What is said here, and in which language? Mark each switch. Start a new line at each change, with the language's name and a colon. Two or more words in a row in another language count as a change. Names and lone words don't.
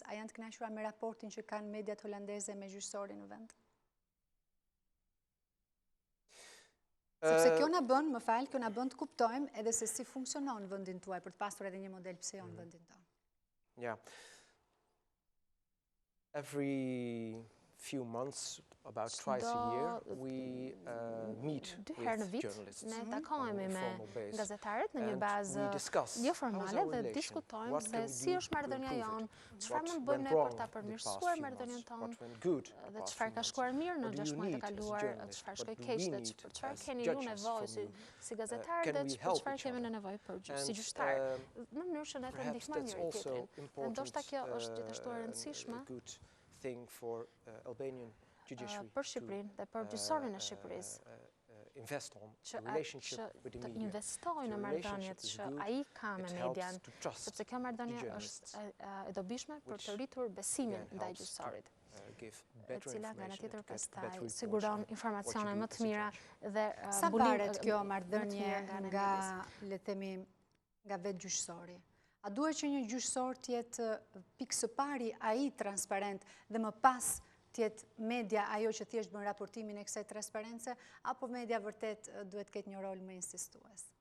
Albanian: A janë të kënaqura me raportin që kanë mediat holandeze me gjyqësorin në vend? Sepse kjo na bën, më fal, kjo na bën të kuptojmë edhe se si funksionon vendin tuaj për të pasur edhe një model pse jo në vendin tonë. Ja.
English: Every few months, about twice a year, we meet with journalists
Albanian: ne
English: on
Albanian: takohemi
English: a
Albanian: me
English: formal basis,
Albanian: gazetarët në një
English: and
Albanian: bazë
English: we discuss
Albanian: jo
English: how's
Albanian: formale
English: our
Albanian: dhe
English: relation,
Albanian: diskutojmë
English: what
Albanian: se
English: can we
Albanian: si
English: do
Albanian: është
English: to
Albanian: marrëdhënia
English: improve
Albanian: jonë,
English: it,
Albanian: çfarë
English: what
Albanian: mund bëjmë
English: went
Albanian: ne për
English: wrong
Albanian: ta
English: the past
Albanian: përmirësuar
English: few
Albanian: marrëdhënien
English: months,
Albanian: tonë,
English: what went good the
Albanian: dhe
English: past
Albanian: çfarë
English: few
Albanian: ka
English: months,
Albanian: shkuar mirë në
English: what do
Albanian: 6
English: you
Albanian: muajt e
English: need as
Albanian: kaluar,
English: journalists,
Albanian: çfarë
English: what
Albanian: shkoi
English: do
Albanian: keq
English: we
Albanian: dhe
English: need
Albanian: për çfarë
English: as
Albanian: keni ju
English: judges
Albanian: nevojë
English: from you,
Albanian: si gazetarë
English: can
Albanian: dhe
English: we
Albanian: për
English: help
Albanian: çfarë
English: each
Albanian: kemi
English: other?
Albanian: në nevojë për si
English: And
Albanian: gjyqtar, në mënyrë që ne të
English: perhaps
Albanian: ndihmojmë
English: that's
Albanian: njëri
English: also
Albanian: tjetrin. Dhe ndoshta kjo është gjithashtu e rëndësishme
English: a good thing for Albanian judiciary
Albanian: për Shqipërinë dhe për gjyqësorin e Shqipërisë.
English: Invest on the relationship with the
Albanian: Të
English: media.
Albanian: investojë në
English: The
Albanian: marrëdhëniet
English: relationship is
Albanian: që
English: good,
Albanian: ai ka me
English: it
Albanian: median,
English: helps to trust
Albanian: sepse kjo marrëdhënie
English: the journalists,
Albanian: është e dobishme për të rritur besimin
English: again,
Albanian: ndaj
English: helps to,
Albanian: gjyqësorit,
English: give
Albanian: e
English: better
Albanian: cila nga ana
English: information
Albanian: tjetër
English: and to get
Albanian: pastaj
English: better reports
Albanian: siguron
English: on
Albanian: informacione
English: what you
Albanian: më
English: do
Albanian: të
English: as a
Albanian: mira
English: judge.
Albanian: dhe Sa varet kjo marrëdhënie ana e nga, medias? le të themi, nga vetë gjyqësori? A duhet që një gjyqësor të jetë pikë së pari ai transparent dhe më pas të jetë media ajo që thjesht bën raportimin e kësaj transparence, apo media vërtet duhet ketë një rol më insistues?